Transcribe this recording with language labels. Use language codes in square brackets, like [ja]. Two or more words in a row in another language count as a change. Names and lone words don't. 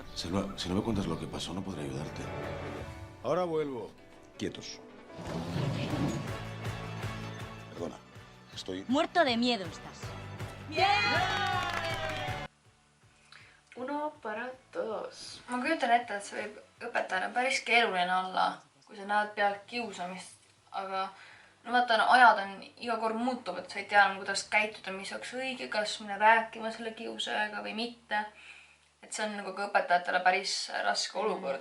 [es] Selva, si no me cuentas lo que pasó, no podré ayudarte. Ahora vuelvo. Quietos. Perdona, estoy... Muerto de miedo estás. Uno para todos. [et] Ma kujutan ette, et see võib õpetajana päris keeruline olla, kui sa näed pealt kiusamist, aga no vaata, ajad on iga kord muutuvad, sa ei tea, kuidas käituda, mis oleks õige, kas minna rääkima selle kiusajaga või mitte. Et see on nagu ka õpetajatele päris raske olukord.